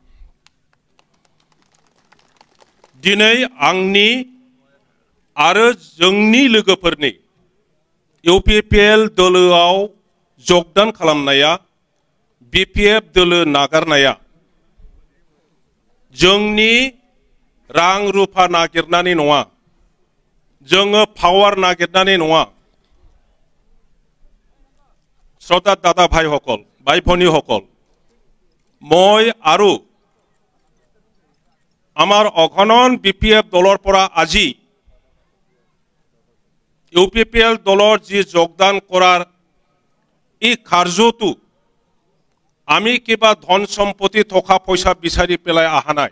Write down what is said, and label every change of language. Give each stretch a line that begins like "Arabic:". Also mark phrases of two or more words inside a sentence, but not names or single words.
Bodo: दिनै आंनि आरो जोंनि लोगोफोरनि इउपिपिएल दलोआव যোগদাन खालामनाया बिपिएफ दलो नागारनाया जोंनि रां रुफा नागिरनानै नङा जोङो पावार नागिरनानै नङा।
Assamese: শ্রদ্ধা দাদা ভাইসকল ভাই ভনীসকল মই আৰু আমাৰ অগণন বিপিএফ দলৰ পৰা আজি ইউপিপিএল দলৰ যি যোগদান কৰাৰ এই কাৰ্যটো আমি কিবা ধন সম্পত্তি টকা পইচা বিচাৰি পেলাই অহা নাই।